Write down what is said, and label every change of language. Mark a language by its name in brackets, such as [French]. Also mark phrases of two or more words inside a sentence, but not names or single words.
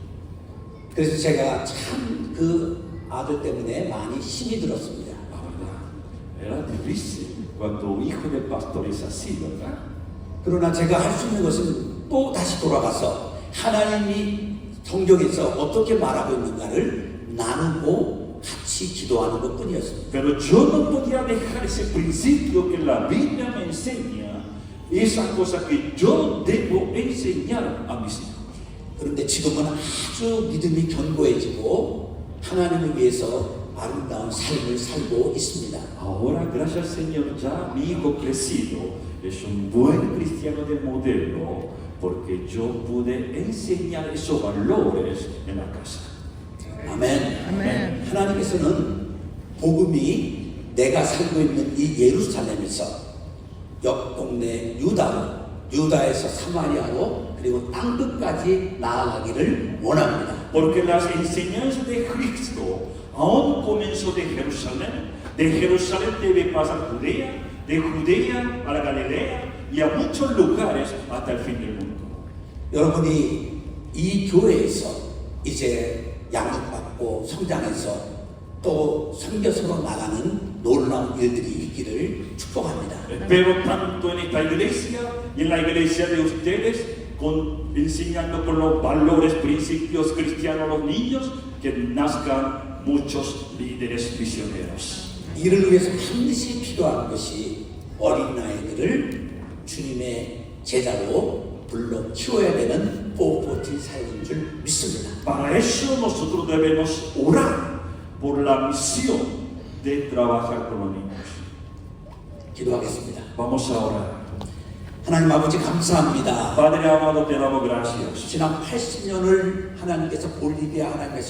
[Korean] 그래서 제가 참 그 아들 때문에 많이 힘이 들었습니다. [Spanish] La verdad, era difícil cuando hijo del pastor es así, ¿verdad? [Korean] 그러나 제가 할 수 있는 것은 또 다시 돌아가서 하나님이 성경에서 어떻게 말하고 있는가를 나누고 같이 기도하는 것뿐이었습니다. [Spanish] Pero yo no podía dejar ese principio que la Biblia me enseña, esa cosa que yo debo enseñar a mis hijos. [Korean] 그런데 지금은 아주 믿음이 견고해지고 하나님을 위해서 아름다운 삶을 살고 있습니다. [Spanish] Ahora, gracias al Señor, ya mi hijo crecido es un buen cristiano de modelo porque yo pude enseñar esos valores en la casa. [Korean] 아멘. 아멘. 하나님께서는 복음이 내가 살고 있는 이 예루살렘에서 옆 동네 유다에서 사마리아로 그리고 땅끝까지 나아가기를 원합니다. [Spanish] Porque las enseñanzas de Cristo aún comenzó de Jerusalén debe pasar Judea, de Judea a la Galilea y a muchos lugares hasta el fin del mundo. [Korean] 여러분이 이 교회에서 이제 양육받고 성장해서 또 선교사로 나가는 놀라운 일들이 있기를 축복합니다. [Spanish] Espero tanto en esta iglesia y en la iglesia de ustedes, enseñando con los valores, principios cristianos a los niños, que nazcan muchos líderes misioneros. [Korean] 이를 위해서 반드시 필요한 것이 어린아이들을 주님의 제자로 불러 키워야 되는 440 사역인 줄 믿습니다. [Spanish] Para eso nosotros debemos orar por la misión de trabajar con los niños. [Korean] 기도하겠습니다. [Spanish] Vamos a orar. [Korean] 하나님 아버지 감사합니다. [Spanish] Padre amado, te damos gracias. [Korean] 지난 80년을 하나님께서 볼리비아 하나님의